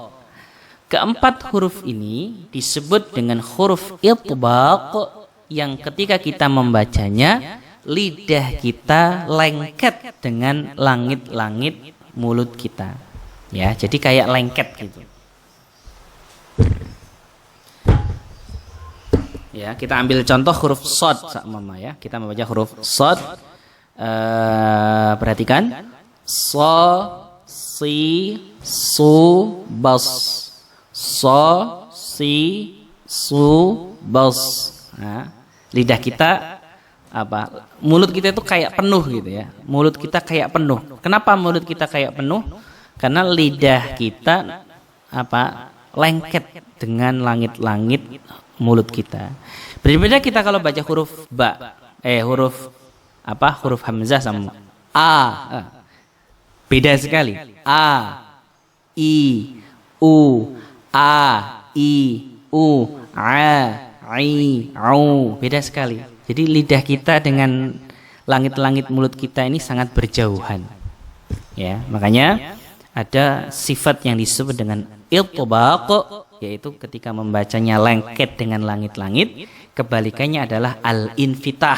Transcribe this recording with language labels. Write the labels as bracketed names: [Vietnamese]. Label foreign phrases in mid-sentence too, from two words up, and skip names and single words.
[Indonesian] Keempat huruf ini disebut dengan huruf itbaq, yang ketika kita membacanya lidah kita lengket dengan langit-langit mulut kita. Ya, jadi kayak lengket gitu. Ya, kita ambil contoh huruf shad sama ya. Kita membaca huruf shad. Perhatikan. [Arabic] So, si, su, bas. So, si, su, bas. [Indonesian] Nah, lidah kita mulut kita itu kayak penuh gitu ya. Mulut kita kayak penuh. Kenapa mulut kita kayak penuh? Karena lidah kita lengket dengan langit-langit mulut kita. Berbeda kita kalau baca huruf huruf hamzah sama beda sekali. [Arabic] A, I, U, A, I, U, A, I, Au. [Indonesian] Beda sekali. Jadi lidah kita dengan langit-langit mulut kita ini sangat berjauhan. Ya, makanya ada sifat yang disebut dengan iltibaq, yaitu ketika membacanya lengket dengan langit-langit. Kebalikannya adalah al-infitah.